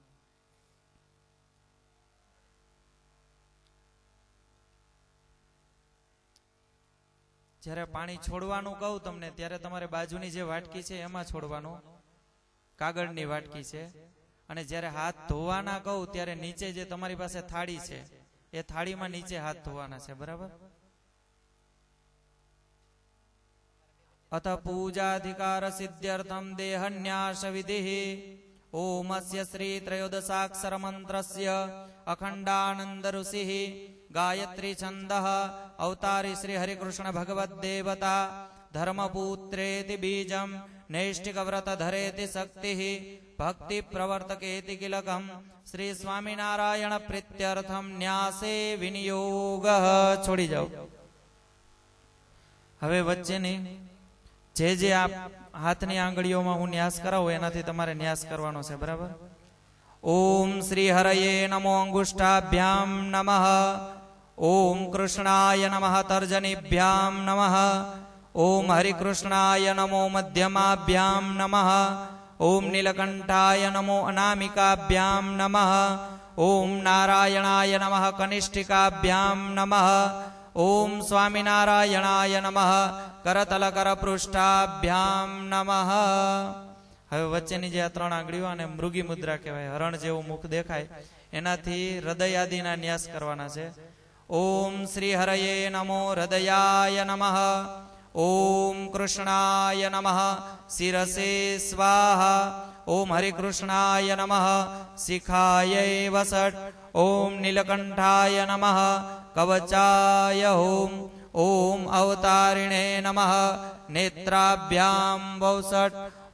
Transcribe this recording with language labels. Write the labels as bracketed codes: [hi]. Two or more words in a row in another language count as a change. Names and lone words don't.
[gu] જ્યારે પાણી છોડવાનું કહું તમને ત્યારે તમારે બાજુની જે વાટકી છે એમાં છોડવાનું, કાગળની વાટકી છે. અને જ્યારે હાથ ધોવાના કહું ત્યારે નીચે જે તમારી પાસે થાળી છે એ થાળીમાં નીચે હાથ ધોવાના છે, બરાબર? [sa] अथ पूजाधिकार सिद्ध्यर्थं देहन्यास विधिः ओमस्य श्री त्रयोदशाक्षर मंत्रस्य अखंडानंद ऋषिः गायत्री छंदः अवतारी श्री हरिकृष्ण भगवत देवता धर्मपुत्रेति बीजं नैष्टिक व्रत धरेति शक्तिः भक्ति प्रवर्तकेति किलकं श्री स्वामीनारायण प्रीत्यर्थं न्यासे विनियोगः. [hi] छोड़ी जाओ. [gu] હવે વચ્ચેની જે જે આપ હાથની આંગળીઓમાં હું ન્યાસ કરાવો એનાથી તમારે ન્યાસ કરવાનો છે, બરાબર? [sa] ओम श्री हरये नमो अंगुष्ठाभ्यां नमः. ओम कृष्णाय नमः तर्जनीभ्यां नमः. ओम हरिकृष्णाय नमो मध्यमाभ्यां नमः. ओम नीलकंठाय नमो अनामिकाभ्यां नमः. ओम नारायणाय नमः कनिष्ठिकाभ्यां नमः. ओम स्वामीनारायणाय नमः करतल कर पृष्ठाभ्यां नमः. [gu] હવે વચ્ચેની જે આ ત્રણ આંગળીઓ અને મૃગી મુદ્રા કહેવાય, હરણ જેવું મુખ દેખાય, એનાથી હૃદય આદિના ન્યાસ કરવાના છે. [sa] ओम श्री हरये नमो हृदयाय नमः. ओम कृष्णाय नमः शिरसे स्वाहा। ओम हरिकृष्णाय नमः शिखाय वसट। ओम नीलकंठाय नमः कवचाय ओम। ओम अवतारिणे नमः नेत्राभ्यां वसट।